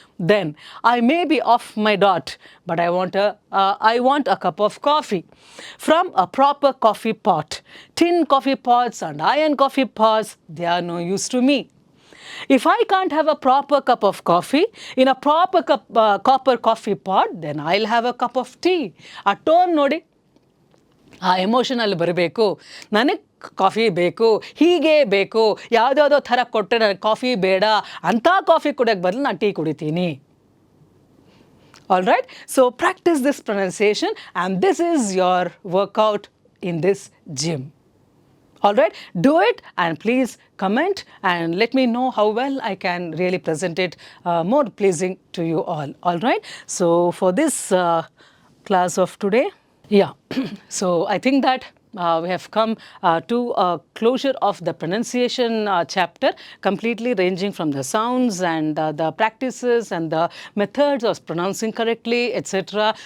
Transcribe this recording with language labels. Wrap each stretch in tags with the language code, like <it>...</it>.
<en>Then I may be off my dot, but I want a cup of coffee from a proper coffee pot. Tin coffee pots and iron coffee pots, they are no use to me. If I can't have a proper cup of coffee in a proper copper coffee pot, then I'll have a cup of tea.</en> <kn>ಆ tone ನೋಡಿ, ಆ ಎಮೋಷನಲ್ಲಿ ಬರಬೇಕು. ನನಗೆ coffee ಬೇಕು, ಹೀಗೆ ಬೇಕು, ಯಾವುದ್ಯಾವುದೋ ಥರ ಕೊಟ್ಟರೆ ನನಗೆ ಕಾಫಿ ಬೇಡ, ಅಂಥ ಕಾಫಿ ಕುಡಿಯೋಕ್ಕೆ ಬದಲು ನಾನು ಟೀ ಕುಡಿತೀನಿ.</kn> <en>All right, so practice this pronunciation, and this is your workout in this gym. All right, do it, and please comment and let me know how well I can really present it more pleasing to you all. All right, so for this class of today, yeah, so I think that we have come to a closure of the pronunciation chapter, completely ranging from the sounds and the practices and the methods of pronouncing correctly, etc.</en>